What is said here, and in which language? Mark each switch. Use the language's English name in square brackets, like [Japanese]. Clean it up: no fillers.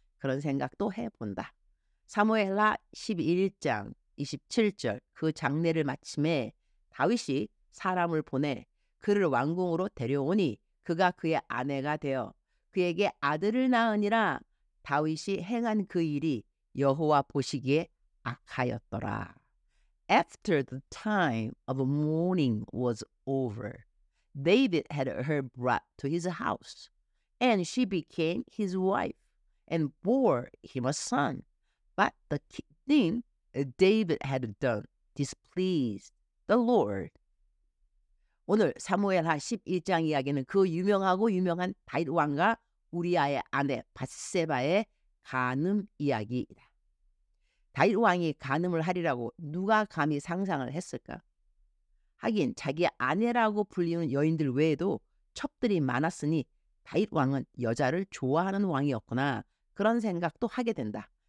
[Korean] 그런 생각도 해본다. 사무엘하 11장 27절 그 장례를 마침에 다윗이 사람을 보내 그를 왕궁으로 데려오니 그가 그의 아내가 되어 그에게 아들을 낳으니라. 다윗이 행한 그 일이 여호와 보시기에 악하였더라. [English] After the time of mourning was over, David had her brought to his house, and she became his wife, and bore him a son. But the thing David had done displeased the Lord. [Korean] 오늘 사무엘하 11장 이야기는 그 유명한 다윗 왕과 우리아의 아내 밧세바의 간음 이야기이다. 다윗 왕이 간음을 하리라고 누가 감히 상상을 했을까? 하긴 자기 아내라고 불리는 여인들 외에도 첩들이 많았으니 다윗 왕은 여자를 좋아하는 왕이었구나, 그런 생각도 하게 된다.